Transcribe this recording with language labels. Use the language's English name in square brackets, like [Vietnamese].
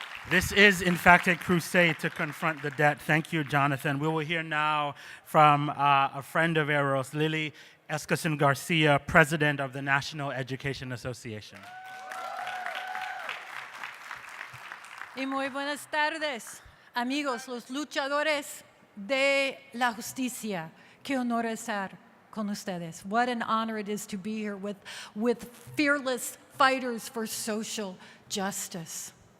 [English] This is, in fact, a crusade to confront the debt. Thank you, Jonathan. We will hear now from a friend of Arrows, Lily Escacin Garcia, president of the National Education Association. [Spanish] Y muy buenas tardes, amigos, los luchadores de la justicia. Qué honor estar con ustedes. [English] What an honor it is to be here with fearless fighters for social justice.